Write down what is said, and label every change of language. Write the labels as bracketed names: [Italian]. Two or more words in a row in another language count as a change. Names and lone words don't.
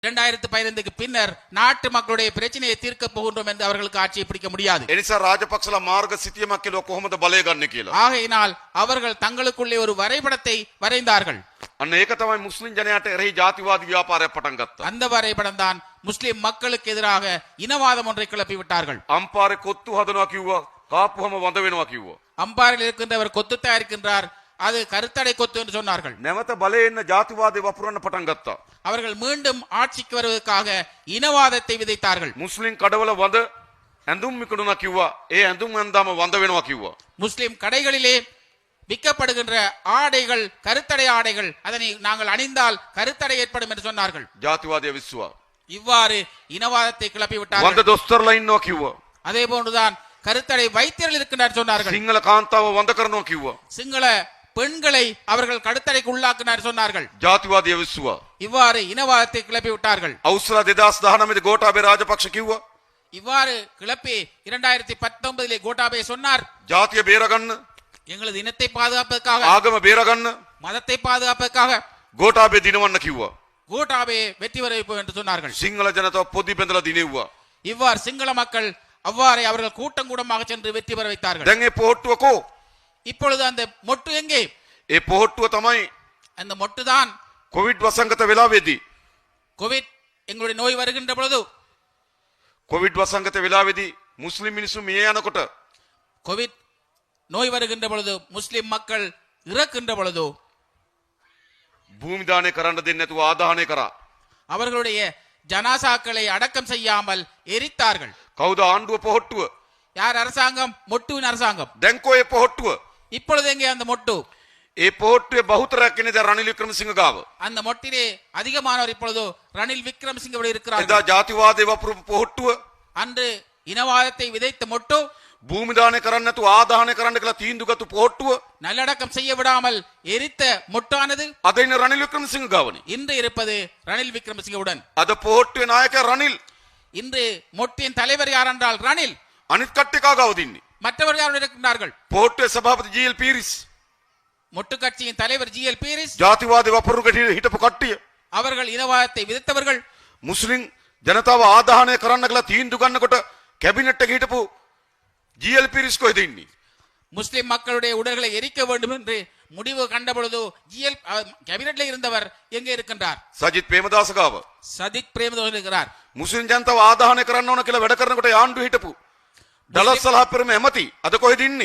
[Tamil] 2015க்கு பின்னர் நாட்டு மக்களுடைய பிரச்சனையை தீர்க்க போகின்றோம் என்று அவர்களுக்கு ஆட்சியை பிடிக்க முடியாது. [Sinhala] එනිසා රාජපක්ෂලා මාර්ග සිතියමක් කියලා කොහොමද බලය ගන්න කියලා. [Tamil] ஆகையினால் அவர்கள் தங்களுக்குள்ளே ஒரு வரைபடத்தை வரைந்தார்கள். [Sinhala] අන්න ඒක තමයි මුස්ලිම් ජනයාට එරෙහි ජාතිවාදී ව්‍යාපාරයක් පටන් ගත්තා. [Tamil] அந்த வரைபடம் தான் முஸ்லிம் மக்களுக்கு எதிராக இனவாதம் ஒன்றை கிளப்பி விட்டார்கள். [Sinhala] අම්පාරේ කොත්තු හදනවා කිව්වා, කාපුවම වඳ වෙනවා කිව්වා. [Tamil] அம்பாரில் இருக்கின்றவர் கொத்து தயாரிக்கின்றார், அது கருத்தடை கொத்து என்று சொன்னார்கள். [Sinhala] නැවත බලේ එන්න ජාතිවාදී වපුරන්න පටන් ගත්තා. [Tamil] அவர்கள் மீண்டும் ஆட்சிக்கு வருவதற்காக இனவாதத்தை விதைத்தார்கள். [Sinhala] මුස්ලිම් කඩවල වඳ ඇඳුම් මිකුණුනා කිව්වා. ඒ ඇඳුම් ඇඳාම වඳ වෙනවා කිව්වා. [Tamil] முஸ்லிம் கடைகளிலே விற்கப்படுகின்ற ஆடைகள் கருத்தடை ஆடைகள், அதனை நாங்கள் அணிந்தால் கருத்தடை ஏற்படும் என்று சொன்னார்கள். [Sinhala] ජාතිවාදී විශ්වා. [Tamil] இவ்வாறு இனவாதத்தை கிளப்பி [Sinhala] වඳ [Tamil] விட்டார்கள். [Sinhala] දොස්තරලා ඉන්නවා කිව්වා. [Tamil] அதே போன்றுதான் கருத்தடை வைத்தியர்கள் இருக்கின்றார் சொன்னார்கள். [Sinhala] සිංහල කාන්තාව වඳ කරනවා කිව්වා. [Tamil] சிங்கள பெண்களை அவர்கள் கடுத்தடைக்கு உள்ளாக்கினார் சொன்னார்கள். [Sinhala] ජාතිවාදී විශ්වා. [Tamil] இவ்வாறு இனவாதத்தை கிளப்பி விட்டார்கள். [Sinhala] අවුස්සලා 2019 ගෝඨාභය රාජපක්ෂ කිව්වා. [Tamil] இவ்வாறு கிளப்பி 2019 கோட்டாபே சொன்னார், [Sinhala] ජාතිය බේරගන්න, [Tamil] எங்களது இனத்தை பாதுகாப்பதற்காக, [Sinhala] ආගම බේරගන්න [Tamil] மதத்தை பாதுகாப்பதற்காக [Sinhala] ගෝඨාභය දිනවන්න කිව්වා. [Tamil] கோட்டாபே வெற்றி பெற வைப்போம் என்று சொன்னார்கள். [Sinhala] සිංහල ජනතාව පොදි බැඳලා දිනෙව්වා. [Tamil] இவ்வாறு சிங்கள மக்கள் அவ்வாறே அவர்கள் கூட்டம் கூட்டமாக சென்று வெற்றி பெற வைத்தார்கள். [Sinhala] දැන් ඒ පොහට්ටුව කෝ? [Tamil] இப்பொழுது அந்த மொட்டு எங்கே? [Sinhala] ඒ පොහට්ටුව තමයි [Tamil] அந்த மொட்டு தான் [Sinhala] කොවිඩ් වසංගත වෙලාවේදී [Tamil] கோவிட் எங்களுடைய நோய் வருகின்ற பொழுது, [Sinhala] කොවිඩ් වසංගත වෙලාවේදී මුස්ලිම් මිනිස්සු මිය යනකොට [Tamil] கோவிட் நோய் வருகின்ற பொழுது, முஸ்லிம் மக்கள் இறக்கின்ற பொழுது [Sinhala] භූමි දානය කරන්න දෙන්නේ නැතුව ආදාහනය කරා. [Tamil] அவர்களுடைய ஜனாசாக்களை அடக்கம் செய்யாமல் எரித்தார்கள். [Sinhala] කවුද ආණ්ඩුව පොහට්ටුව? [Tamil] யார் அரசாங்கம்? மொட்டுவின் அரசாங்கம். [Sinhala] දැන් කොයි පොහට්ටුව? [Tamil] இப்பொழுது எங்கே அந்த மொட்டு? [Sinhala] ඒ පොහට්ටුවේ බහුතරයක් ඉන්නේ දැන් රනිල් වික්‍රමසිංහ ගාව. [Tamil] அந்த மொட்டிலே அதிகமானவர் இப்பொழுது ரணில் விக்ரமசிங்கவோடு [Sinhala] එදා [Tamil] இருக்கிறார்கள். [Sinhala] ජාතිවාදී වපුරපු පොහට්ටුව [Tamil] அன்று இனவாதத்தை விதைத்த மொட்டு, [Sinhala] භූමි දානය කරන්න නැතුව ආදාහනය කරන්න කියලා තීන්දුව ගත්ත පොහට්ටුව [Tamil] நல்லடக்கம் செய்ய விடாமல் எரித்த மொட்டானது [Sinhala] අද ඉන්න රනිල් වික්‍රමසිංහ ගාවනේ. [Tamil] இன்று இருப்பது ரணில் விக்ரமசிங்கவுடன். [Sinhala] අද පොහට්ටුවේ නායකයා රනිල්, [Tamil] இன்று மொட்டின் தலைவர் யார் என்றால் ரணில். [Sinhala] අනිත් කට්ටිය කා ගාවද ඉන්නේ? [Tamil] மற்றவர் யார் இருக்கின்றார்கள்? [Sinhala] පොහට්ටුවේ සභාපති ජී.එල්. පීරිස්, [Tamil] மொட்டு கட்சியின் தலைவர் ஜி.எல். பீரிஸ். [Sinhala] ජාතිවාදී වපුරුකට හිටපු කට්ටිය, [Tamil] அவர்கள் இனவாதத்தை விதைத்தவர்கள். [Sinhala] මුස්ලිම් ජනතාව ආදාහනය කරන්න කියලා තීන්දුව ගන්නකොට කැබිනට් එකේ හිටපු ජී.එල්. පීරිස් කොහෙද ඉන්නේ? [Tamil] முஸ்லிம் மக்களுடைய உடல்களை எரிக்க வேண்டும் என்று முடிவு கண்ட பொழுது ஜிஎல் கேபினெட்ல இருந்தவர் எங்கே இருக்கின்றார்? [Sinhala] සජිත් ප්‍රේමදාස ගාව. [Tamil] சதிக் பிரேமதாஸ் இருக்கிறார். [Sinhala] මුස්ලිම් ජනතාව ආදාහනය කරන්න ඕන කියලා වැඩ කරනකොට ආණ්ඩුව හිටපු ඩලස් සලහපෙරම ඇමති අද කොහෙද ඉන්නේ?